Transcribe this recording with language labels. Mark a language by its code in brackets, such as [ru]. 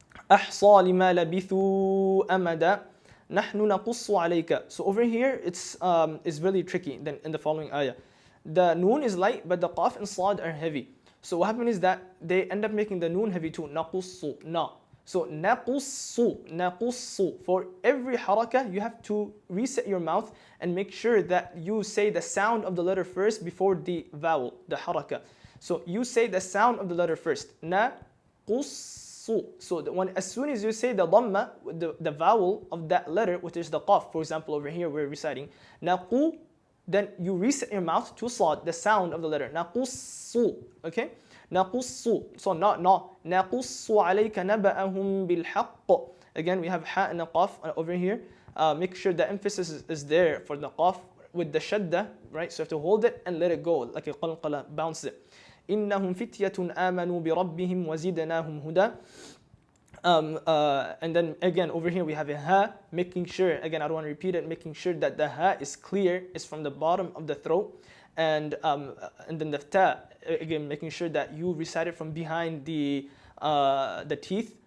[ar] أحصى لما لبثوا أمدا نحن نقص عليك. [en] So over here it's really tricky. Then in the following ayah, the noon is light, but the qaf and sad are heavy. So what happens is that they end up making the noon heavy too. [ar] نقص na. So نقص. [en] For every haraka, you have to reset your mouth and make sure that you say the sound of the letter first before the vowel, the haraka. So you say the sound of the letter first. [ar] نقص. [en] So as soon as you say the dhamma, the vowel of that letter, which is the qaf, for example, over here we're reciting naqu, then you reset your mouth to sad, the sound of the letter. [ar] نقص. Okay? نقص. So not نقص عليك نبأهم بالحق. [en] Again, we have ha and a qaf over here. Make sure the emphasis is there for the qaf with the shadda, right? So you have to hold it and let it go, like a qalqala, bounce it. [ar] إنهم فتية آمنوا بربهم وزدناهم هدى. [en] And then again over here we have a ha, making sure, again I don't want to repeat it, making sure that the ha is clear, is from the bottom of the throat, and then the ta, again making sure that you recite it from behind the teeth.